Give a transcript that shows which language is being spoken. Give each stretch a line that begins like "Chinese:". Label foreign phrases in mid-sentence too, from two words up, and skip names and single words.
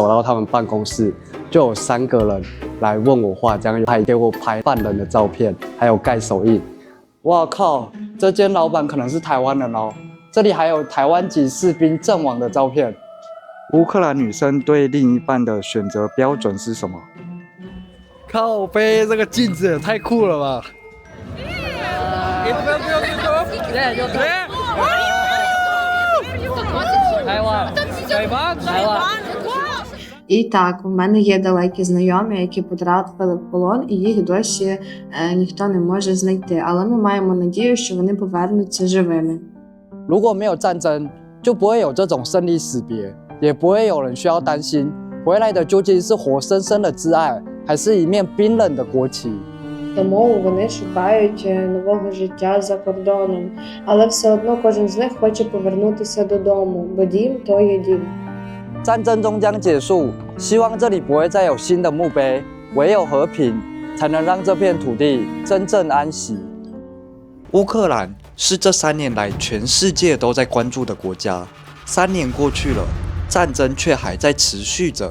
Chinese: 走到他们办公室，就有3个人来问我话，这样还给我拍犯人的照片，还有盖手印。哇靠！这间老板可能是台湾人哦。这里还有台湾籍士兵阵亡的照片。乌克兰女生对另一半的选择标准是什么？靠背，这个镜子也太酷了吧！
Ukrainian: І так, в мене є далекі знайомі, які потрапили в полон, і їх досі ніхто не може знайти. Але ми маємо надію, що вони повернуться живими.
Chinese: 如果没有战争，就不会有这种生离死别，也不会有人需要担心回来的究竟是活生生的挚爱，还是一面冰冷的国旗。
Ukrainian: Тому вони шукають нового життя за кордоном, але все одно кожен з них хоче повернутися додому, бо дім то є дім.
Chinese: 战争终将结束，希望这里不会再有新的墓碑，唯有和平才能让这片土地真正安息。乌克兰是这3年来全世界都在关注的国家。3年过去了，战争却还在持续着。